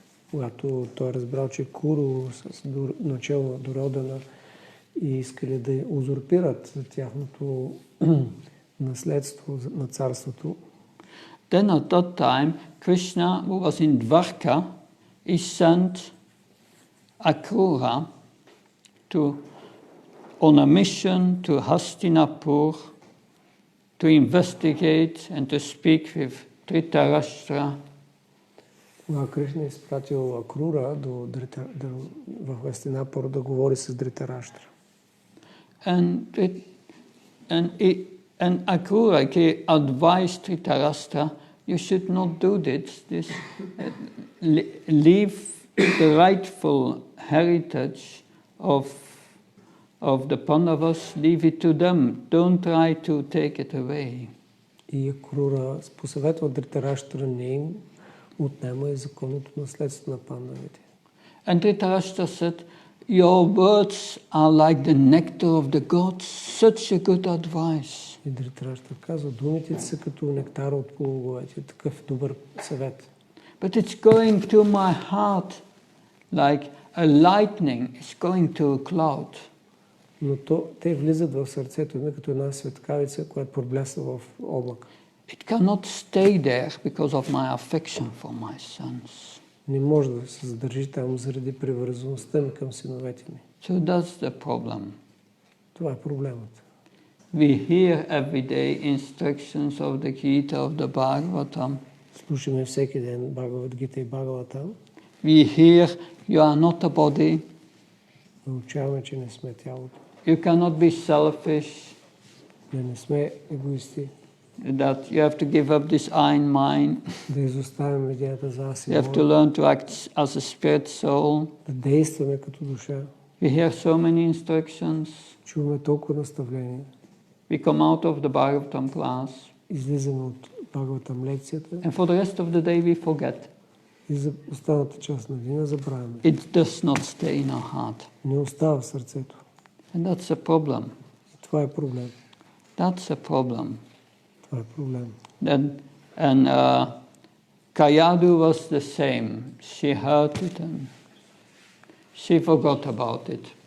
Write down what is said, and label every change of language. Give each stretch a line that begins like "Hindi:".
Bulgarian: Когато той разбрал, че Куру с начало на Дуродана и искали да узурпират тяхното наследство на царството,
English: then at that time, Krishna, who was in Dwarka, he sent Akrura on a mission to Hastinapur to investigate and to speak with Dhritarashtra.
Bulgarian: Когато Кришна изпратил Акрура в Хастинапур да говори с Дритараштра.
English: And Akrura advised Dhritarashtra, you should not do this. Leave the rightful heritage of the Pandavas, leave it to them. Don't try to take it away.
Bulgarian: И Акрура посъветва Дритараштра не им отнема и законното наследство на пандавите.
English: And Dhritarashtra said, your words are like the nectar of the gods. Such a good advice.
Bulgarian: И Дритараштра казва, думите са като нектара от полуговете. Такъв добър съвет.
English: But it's going to my heart like a lightning is going to a cloud.
Bulgarian: Но те влизат в сърцето ми като една светкавица, която проблясва в облак.
English: It cannot stay there because of my affection for my sons.
Bulgarian: Не може да се задържи там заради привързаността ми към синовете ми.
English: So that's the problem.
Bulgarian: Това е проблемът.
English: We hear every day instructions of the Gita, of the Bhagavatam.
Bulgarian: Слушаме всеки ден Бхагавад Гита и Бхагаватам.
English: We hear you are not a body.
Bulgarian: Научаваме, че не сме тялото.
English: You cannot be selfish.
Bulgarian: Не сме егоисти.
English: That you have to give up this I and mine.
Bulgarian: Да изоставим идеята за аз и
English: You have to learn to act as a spirit soul.
Bulgarian: Да действаме като душа.
English: We hear so many instructions.
Bulgarian: Чуваме толкова наставления.
English: We come out of the Bhagavatam class.
Bulgarian: Излизаме от Бхагаватам лекцията.
English: And for the rest of the day we forget.
Bulgarian: И за останата част на деня забравяме.
English: It does not stay in our heart.
Bulgarian: Не остава в сърцето.
English: And that's a problem.
Bulgarian: И това е проблем.
English: That's a problem.
Bulgarian: Това е проблем.
English: And Kayadu was the same. She heard it and she forgot about it.